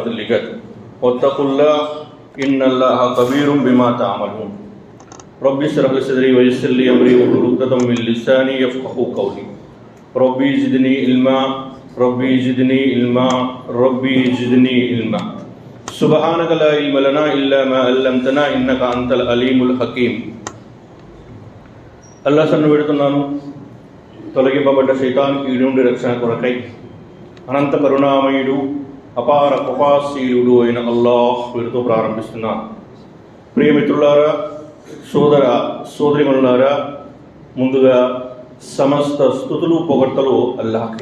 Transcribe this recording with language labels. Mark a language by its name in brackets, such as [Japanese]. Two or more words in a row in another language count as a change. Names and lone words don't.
[Arabic] لغد واتقوا الله إن الله خبير بما تعملون رب اشرح لي صدري ويسر لي أمري واحلل عقدة من لساني يفقهوا قولي ربي زدني علما ربي زدني علما ربي زدني علما سبحانك لا علم لنا إلا ما علمتنا إنك أنت العليم الحكيم [Telugu] అల్లా సన్ను పెడుతున్నాను తొలగింపబడ్డ శైతానికి ఈడు నుండి రక్షణ కొరకై అనంత కరుణామయుడు అపార కృపాశీలుడు అయిన అల్లాహ్ పేరుతో ప్రారంభిస్తున్నాను. ప్రియమిత్రులారా, సోదర సోదరిమణులారా, ముందుగా సమస్త స్తుతులు పొగడ్తలు అల్లాహ్కి.